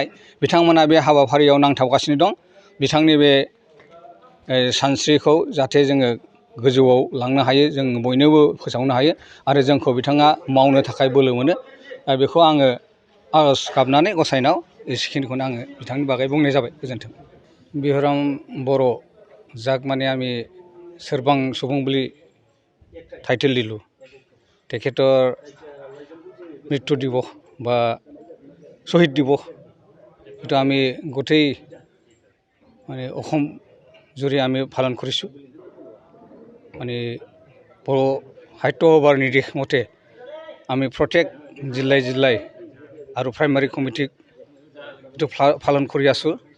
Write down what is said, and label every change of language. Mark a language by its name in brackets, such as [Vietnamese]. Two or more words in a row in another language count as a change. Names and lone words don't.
[Bodo] बिथांमोना बे हाबाफारियाव नांथाबगासिनो दं बिथांनि बे सानस्रिखौ जाहाथे जोङो गोजौआव लांनो हायो जों बयनोबो फोसावनो हायो आरो जोंखौ बिथाङा मावनो थाखाय बोलो मोनो बेखौ आङो आर'ज गाबनानै गसाइनाव एसेखिनिखौनो आङो बिथांनि बागै बुंनाय जाबाय गोजोन्थों बिहुराम बर' जाक माने आमी सोरबां सुबुं বুলি [Assamese] टाइटेल दिলোঁ তেখেতৰ মৃত্যু দিৱস বা শ্বহীদ দিৱস এইটো আমি গোটেই মানে অসম জুৰি আমি পালন কৰিছোঁ মানে बर' সাহিত্য সভাৰ নিৰ্দেশ মতে আমি প্ৰত্যেক জিলাই জিলাই আৰু প্ৰাইমাৰী কমিটিক এইটো পালন কৰি আছোঁ